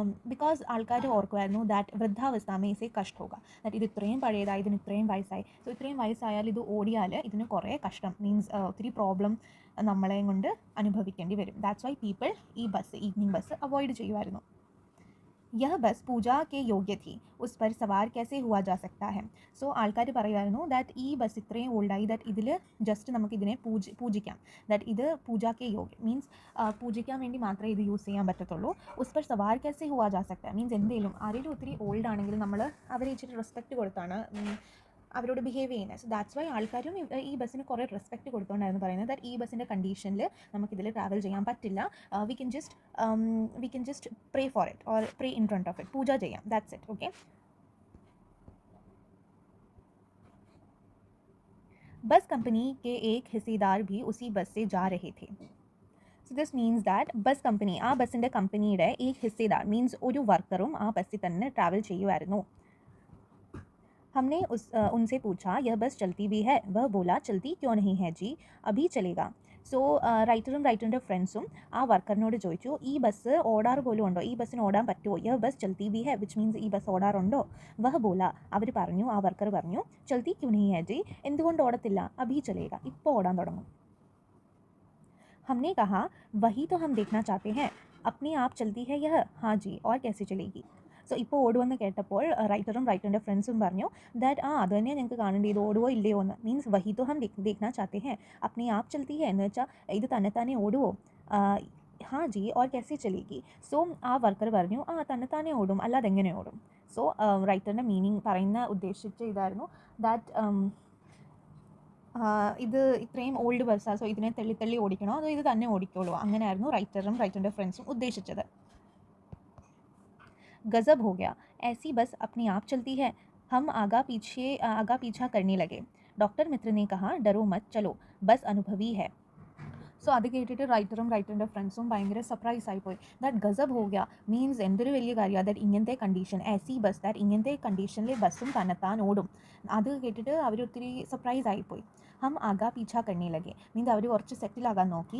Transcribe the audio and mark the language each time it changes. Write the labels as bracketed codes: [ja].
[ml] Because ആൾക്കാർ ഓർക്കുമായിരുന്നു that [hi] വൃദ്ധാവസ്ഥ ഇസേ കഷ്ട ഹോഗ, [ml] that ഇത് ഇത്രയും പഴയതായി, ഇതിന് ഇത്രയും വയസ്സായി. സോ ഇത്രയും വയസ്സായാൽ ഇത് ഓടിയാൽ ഇതിന് കുറേ കഷ്ടം മീൻസ് ഒത്തിരി പ്രോബ്ലം നമ്മളെയും കൊണ്ട് അനുഭവിക്കേണ്ടി വരും. ദാറ്റ്സ് വൈ പീപ്പിൾ ഈ ബസ് ഈവനിങ് ബസ് അവോയ്ഡ് ചെയ്യുമായിരുന്നു. [hi] यह बस पूजा के योग्य थी, उस पर सवार कैसे हुआ जा सकता है. [ml] സോ ആൾക്കാർ പറയുമായിരുന്നു ദാറ്റ് ഈ ബസ് ഇത്രയും ഓൾഡായി ദാറ്റ് ഇതിൽ ജസ്റ്റ് നമുക്ക് ഇതിനെ പൂജിക്കാം. ദാറ്റ് ഇത് പൂജാക്കെ യോഗ്യ മീൻസ് പൂജിക്കാൻ വേണ്ടി മാത്രമേ ഇത് യൂസ് ചെയ്യാൻ പറ്റത്തുള്ളൂ. [hi] ഉസ് പർ സവാർ कैसे हुआ जा सकता है [ml] മീൻസ് എന്തെങ്കിലും ആരെങ്കിലും ഒത്തിരി ഓൾഡ് ആണെങ്കിൽ നമ്മൾ അവരെ ഇച്ചിരി റെസ്പെക്റ്റ് കൊടുത്താണ് അവരോട് ബിഹേവ് ചെയ്യുന്നത്. സോ ദാറ്റ്സ് വൈ ആൾക്കാരും ഈ ബസ്സിന് കുറേ റെസ്പെക്റ്റ് കൊടുത്തുകൊണ്ടായിരുന്നു പറയുന്നത് ദാറ്റ് ഈ ബസ്സിൻ്റെ കണ്ടീഷനിൽ നമുക്കിതിൽ ട്രാവൽ ചെയ്യാൻ പറ്റില്ല. [en] we can just pray for it or pray in front of it, [ml] പൂജ ചെയ്യാം, [en] That's it. Okay. [hi] बस कंपनी के एक हिस्सेदार भी उसी बस से जा रहे थे. [ml] So this means that bus company, ആ ബസ്സിൻ്റെ കമ്പനിയുടെ ഏക് ഹിസ്സേദാർ മീൻസ് ഒരു വർക്കറും ആ ബസ്സിൽ തന്നെ ട്രാവൽ ചെയ്യുമായിരുന്നു. [hi] हमने उनसे पूछा यह बस चलती भी है. वह बोला चलती क्यों नहीं है जी, अभी चलेगा. [ml] സോ റൈറ്ററിൻ്റെ ഫ്രണ്ട്സും ആ വർക്കറിനോട് ചോദിച്ചു ഈ ബസ് ഓടാറ് പോലും ഉണ്ടോ, ഈ ബസ്സിന് ഓടാൻ പറ്റുമോ. [hi] യഹ് bus Chalti B he [ml] which means ഈ ബസ് ഓടാറുണ്ടോ. വഹ് ബോല, അവർ പറഞ്ഞു, ആ വർക്കർ പറഞ്ഞു [hi] ചൽത്തി ക്യൂ നഹീ ഹെ ജി, [ml] എന്തുകൊണ്ട് ഓടത്തില്ല. [hi] അഭി ചലേഗ, [ml] ഇപ്പോൾ ഓടാൻ തുടങ്ങും. [hi] हमने कहा वही तो हम देखना चाहते हैं, अपने आप चलती है यह. हाँ जी, और कैसे चलेगी. [ml] സോ ഇപ്പോൾ ഓടുമെന്ന് കേട്ടപ്പോൾ റൈറ്ററിൻ്റെ ഫ്രണ്ട്സും പറഞ്ഞു ദാറ്റ് അത് തന്നെയാണ് ഞങ്ങൾക്ക് കാണേണ്ടത്, ഇത് ഓടുവോ ഇല്ലയോ എന്ന്. മീൻസ് [hi] വഹി തോ ഹം ദേഖ്നാ ചാത്തെ ഹെ, അപ്നെ ആപ്പ് ചൽത്തി ഹെ [ml] എന്ന് വെച്ചാൽ ഇത് തന്നെ ഓടുവോ. [hi] ഹാ ജി ഓർ कैसे चलेगी. [ml] സോ ആ വർക്കർ പറഞ്ഞു തന്നെ ഓടും, അല്ലാതെ എങ്ങനെ ഓടും. സോ റൈറ്ററിൻ്റെ മീനിങ് ഉദ്ദേശിച്ച ഇതായിരുന്നു ദാറ്റ് ഇത് ഇത്രയും ഓൾഡ് ബസ്സാണ്, സോ ഇതിനെ തള്ളി ഓടിക്കണോ അതോ ഇത് തന്നെ ഓടിക്കോളൂ, അങ്ങനെയായിരുന്നു റൈറ്ററിൻ്റെ ഫ്രണ്ട്സും ഉദ്ദേശിച്ചത്. [hi] गज़ब हो गया, ऐसी बस अपने आप चलती है. हम आगा पीछा करने लगे. डॉक्टर मित्र ने कहा डरो मत, चलो, बस अनुभवी है. [ml] സോ അത് കേട്ടിട്ട് റൈറ്ററിൻ്റെ ഫ്രണ്ട്സും ഭയങ്കര സർപ്രൈസ് ആയിപ്പോയി. ദാറ്റ് [hi] ഗസബ് ഹോ ഗയ [ml] മീൻസ് എന്തൊരു വലിയ കാര്യമാണ് ദാറ്റ് ഇങ്ങനത്തെ കണ്ടീഷൻ എസി ബസ്, ദാറ്റ് ഇങ്ങനത്തെ കണ്ടീഷനിൽ ബസ്സും തന്നെത്താൻ ഓടും. അത് കേട്ടിട്ട് അവരൊത്തിരി സർപ്രൈസ് ആയിപ്പോയി. [hi] ഹം ആഗാ പീछा करने लगे [ml] മീൻസ് അവർ കുറച്ച് സെറ്റിലാകാൻ നോക്കി.